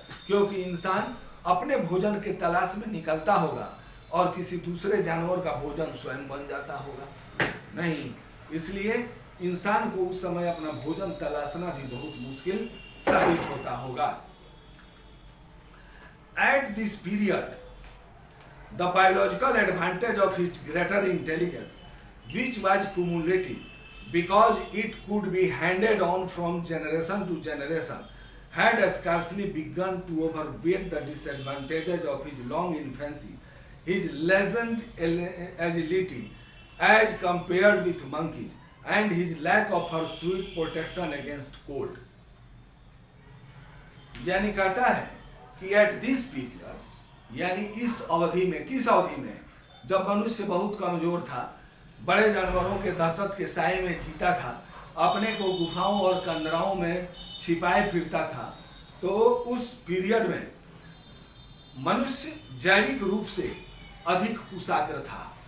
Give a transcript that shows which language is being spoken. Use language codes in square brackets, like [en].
[hi] क्योंकि इंसान अपने भोजन के तलाश में निकलता होगा और किसी दूसरे जानवर का भोजन स्वयं बन जाता होगा। नहीं, इसलिए इंसान को उस समय अपना भोजन तलाशना भी बहुत मुश्किल साबित होता होगा। [en] At this period, the biological advantage of his greater intelligence, which was cumulative because it could be handed on from generation to generation, had scarcely begun to overweight the disadvantages of his long infancy, his lessened agility as compared with monkeys, and his lack of her sweet protection against cold। [hi] यानी कहता है कि [en] at this period, [hi] यानी इस अवधि में, किस अवधि में? जब मनुष्य बहुत कमजोर था, बड़े जानवरों के दहशत के साए में जीता था, अपने को गुफाओं और कंदराओं में छिपाए फिरता था, तो उस पीरियड में मनुष्य जैविक रूप से अधिक कुशाग्र था।